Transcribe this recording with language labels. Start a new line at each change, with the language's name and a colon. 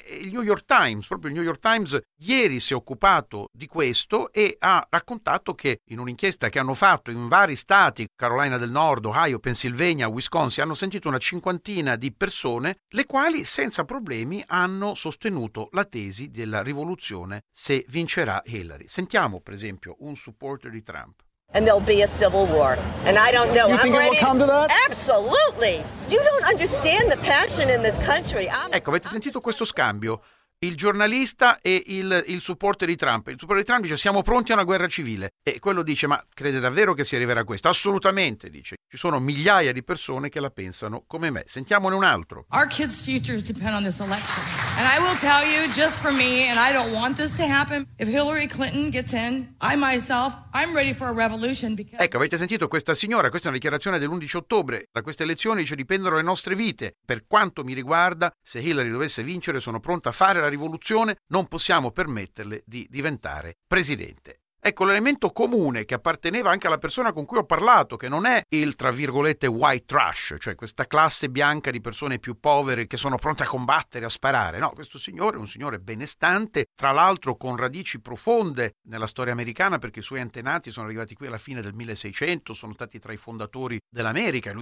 Italian: il New York Times, proprio il New York Times, ieri si è occupato di questo e ha raccontato che in un'inchiesta che hanno fatto in vari stati, Carolina del Nord, Ohio, Pennsylvania, Wisconsin, hanno sentito una cinquantina di persone le quali senza problemi hanno sostenuto la tesi della rivoluzione se vincerà Hillary. Sentiamo, per esempio, un supporter di Trump.
English: And there'll be a civil war. And I don't know. You think it will come to that? Absolutely. You don't understand the passion in this country.
Italian: Ecco, avete sentito questo scambio? Il giornalista e il supporter di Trump. Il supporter di Trump dice: siamo pronti a una guerra civile. E quello dice: ma crede davvero che si arriverà a questo? Assolutamente, dice. Ci sono migliaia di persone che la pensano come me. Sentiamone un altro.
English: Our kids' futures depend on this election. And I will tell you, just for me, and I don't want this to happen, if Hillary Clinton gets in, I myself, I'm ready for a revolution. Because...
Italian: Ecco, avete sentito questa signora? Questa è una dichiarazione dell'11 ottobre. Da queste elezioni ci dipendono le nostre vite. Per quanto mi riguarda, se Hillary dovesse vincere, sono pronta a fare la rivoluzione, non possiamo permetterle di diventare presidente. Ecco, l'elemento comune che apparteneva anche alla persona con cui ho parlato, che non è il tra virgolette white trash, cioè questa classe bianca di persone più povere che sono pronte a combattere, a sparare, no, questo signore è un signore benestante, tra l'altro con radici profonde nella storia americana, perché i suoi antenati sono arrivati qui alla fine del 1600, sono stati tra i fondatori dell'America.